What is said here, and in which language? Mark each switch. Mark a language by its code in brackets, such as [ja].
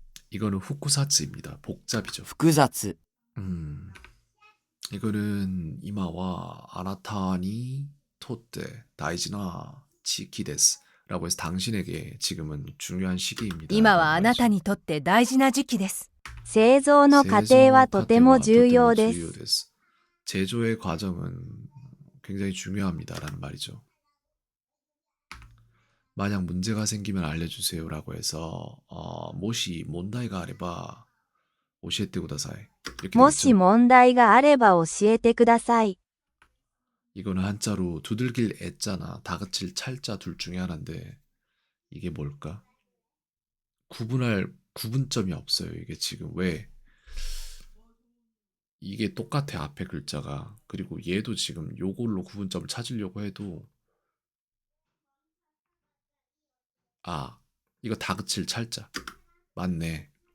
[ko] 이거는 후쿠사츠입니다. 복잡이죠. [ja] 複雑 [ko] 이거는 [ja] 이마와 아나타니 토테 다이지나 치키 데스 [ko] 라고 해서 당신에게 지금은 중요한 시기입니다. [ja] 今はあなたにとって大事な時期です。製造の過程はとても重要です。 [ko] 제조의 과정은 굉장히 중요합니다라는 말이죠. 만약 문제가 생기면 알려주세요라고 해서 [ja] 모시 몬다이가 아레바 오시에테 구다사이 [ko] 이렇게 [ja] もし [ko] 되겠죠. [ja] 問題があれば教えてください。 [ko] 이거는 한자로 두들길 애자나 다그칠 찰자 둘 중에 하나인데 이게 뭘까? 구분할 구분점이 없어요. 이게 지금 왜 이게 똑같아 앞에 글자가 그리고 얘도 지금 요걸로 구분점을 찾으려고 해도 이거 다그칠 찰자 맞네.